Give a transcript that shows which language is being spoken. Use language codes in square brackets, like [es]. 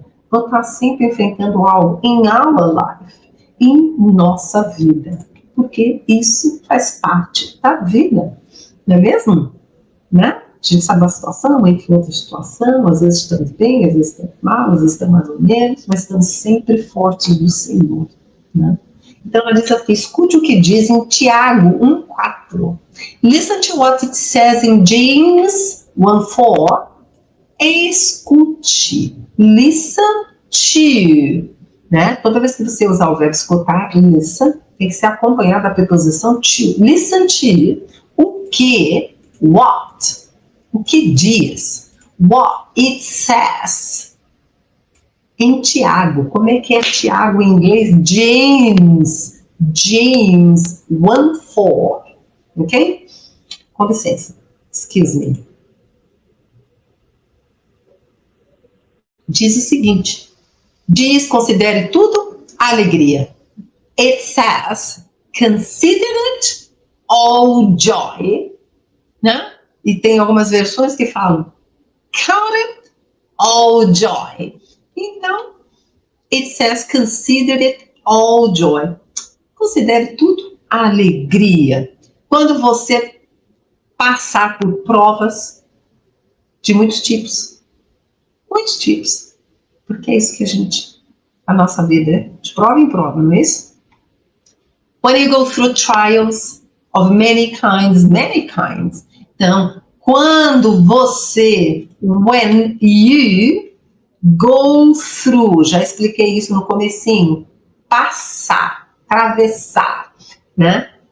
[pt] Vamos estar sempre enfrentando algo em [en] our life, [pt] em nossa vida, porque isso faz parte da vida. não é mesmo? Né? A gente sabe a situação, entra em outra situação, às vezes estamos bem, às vezes estamos mal, às vezes estamos mais ou menos, mas estamos sempre fortes do Senhor, né? Então ela diz aqui, escute o que diz em Tiago 1:4. [en] Listen to what it says in James 1:4. [pt] Escute. [en] Listen to. [pt] Né? Toda vez que você usar o verbo escutar, listen, tem que ser acompanhado da preposição to. [en] Listen to. [pt] O que? [en] What? [pt] O que diz? [en] What it says. [pt] Em Tiago. Como é que é Tiago em inglês? James 1:4. Ok? Com licença. [en] Excuse me. [pt] Diz o seguinte. Diz, considere tudo alegria. [en] It says, consider it all joy. [pt] Né? E tem algumas versões que falam, [en] count it all joy. Então, it says, consider it all joy. [pt] Considere tudo alegria. Quando você passar por provas de muitos tipos. Muitos tipos. Porque é isso que a nossa vida é de prova em prova, não é isso? [en] When you go through trials of many kinds. [pt] Então, quando você, [en] when you go through, [pt] já expliquei isso no comecinho, passar, atravessar, né?